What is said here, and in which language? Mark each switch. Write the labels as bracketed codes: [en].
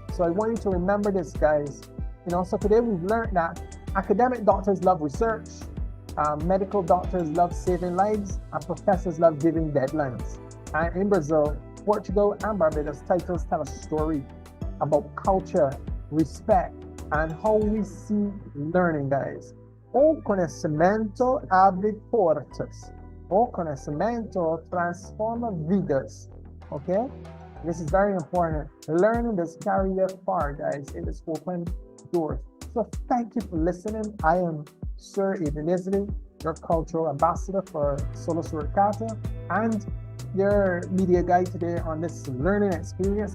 [en] So I want you to remember this, guys. So today we've learned that academic doctors love research, medical doctors love saving lives, and professors love giving deadlines. And in Brazil, Portugal, and Barbados, titles tell a story about culture, respect, and how we see learning, guys. [pt] O conhecimento abre portas. O conhecimento transforma vidas. [en] Okay? This is very important. Learning does carry you far, guys. It is open doors. So thank you for listening. I am Sir Ebenezer, your cultural ambassador for Solo Suricata, and your media guide today on this learning experience.